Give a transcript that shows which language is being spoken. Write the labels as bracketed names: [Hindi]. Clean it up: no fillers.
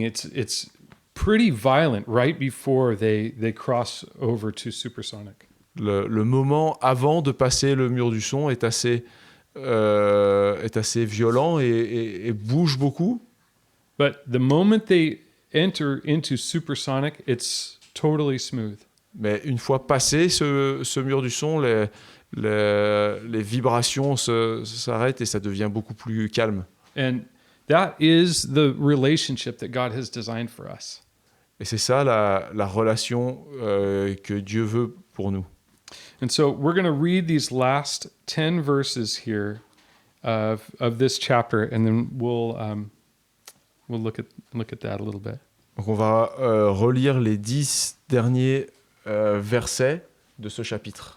[English] It's pretty violent right before they cross over to supersonic. [French] le moment avant de passer le mur du son est assez est assez violent et bouge beaucoup. [English] But the moment they enter into supersonic, it's totally smooth. [French] Mais une fois passé ce mur du son, les vibrations s'arrêtent et ça devient beaucoup plus calme. [English] And that is the relationship that God has designed for us. [French] Et c'est ça la relation que Dieu veut pour nous. [English] And so we're going to read these last 10 verses here of this chapter, and then we'll look at that a little bit. [French] Donc on va relire les 10 derniers versets de ce chapitre.